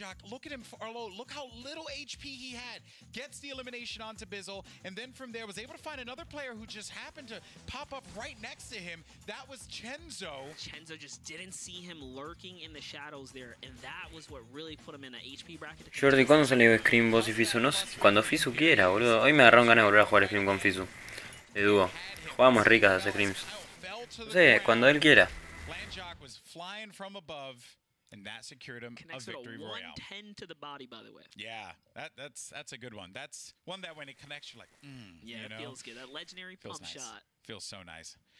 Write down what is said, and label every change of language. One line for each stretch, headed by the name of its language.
English: Look at him, look how little HP he had. Gets the elimination onto Bizzle, and then from there was able to find another player who just happened to pop up right next to him. That was Chenzo. Chenzo just didn't see him lurking in the shadows there, and that was what really put him in an HP bracket.
Spanish: Jordi, ¿cuándo salió Scream vos y Fisu? No sé, cuando Fisu quiera, boludo. Hoy me agarraron ganas de volver a jugar Scream con Fisu. De dúo. Jugábamos ricas a Screams. No sé, cuando él quiera.
English: Landjock was flying from above. And that secured him a victory royale. 110 to the body, by the way. Yeah, that's a good one. That's one that when it connects, you're like, yeah, it feels good. That legendary pump shot feels so nice.